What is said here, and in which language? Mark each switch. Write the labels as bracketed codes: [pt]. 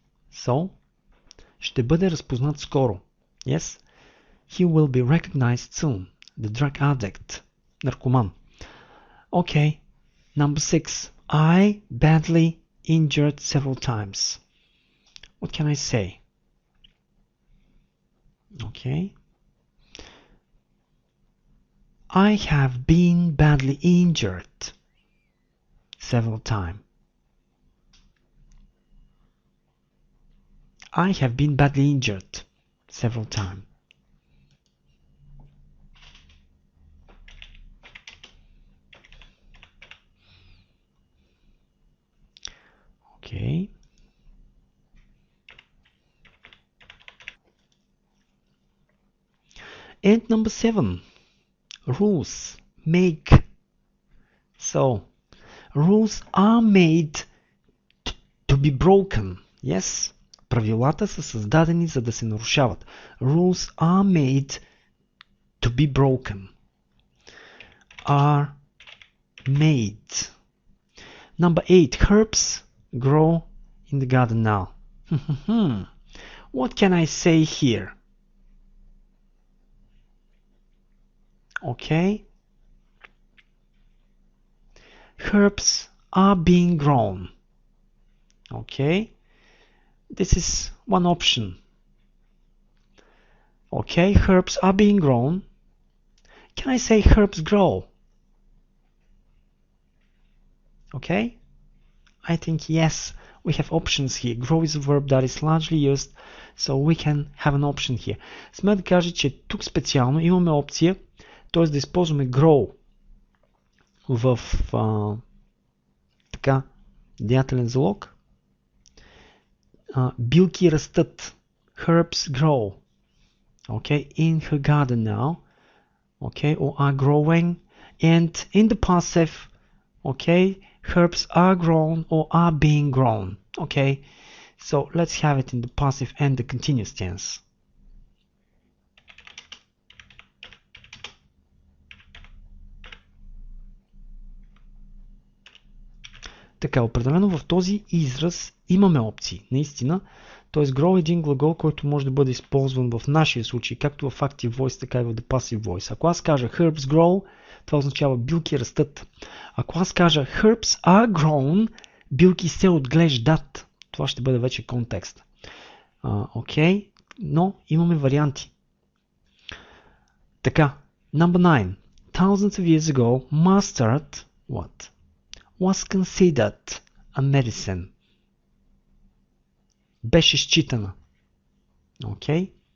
[bg] So, ще бъде разпознат скоро. [en] Yes. He will be recognized soon. The drug addict. [bg] Наркоман. [en] Okay. Number 6. I badly injured several times. What can I say? Okay. I have been badly injured several times. I have been badly injured several times. Okay. And number 7, rules make. So, rules are made to be broken. Yes. [bg] Правилата са създадени за да се нарушават. [en] Rules are made to be broken. Are made. Number 8, herbs grow in the garden now. What can I say here? Okay. Herbs are being grown. Okay. This is one option. Okay, herbs are being grown. Can I say herbs grow? Okay. I think yes, we have options here. Grow is a verb that is largely used, so we can have an option here. [bg] Сме да кажа, че тук специално имаме опция, т.е. да използваме grow в така, деятелен залог. Билки растат. [en] Herbs grow. Okay, in her garden now. Okay, or are growing. And in the passive, okay, herbs are grown or are being grown. Okay, so let's have it in the passive and the continuous tense. [bg] Така, определено в този израз имаме опции, наистина. Т.е. grow е един глагол, който може да бъде използван в нашия случай, както в [en] active voice, [bg] така и в [en] the passive voice. [bg] Ако аз кажа [en] herbs grow, [bg] това означава билки растат. Ако аз кажа [en] herbs are grown, [bg] билки се отглеждат. Това ще бъде вече контекст. Окей, но имаме варианти. [en] Така, number 9. Thousands of years ago, mustard, what? Was considered a medicine. [bg] Беше считана. Окей?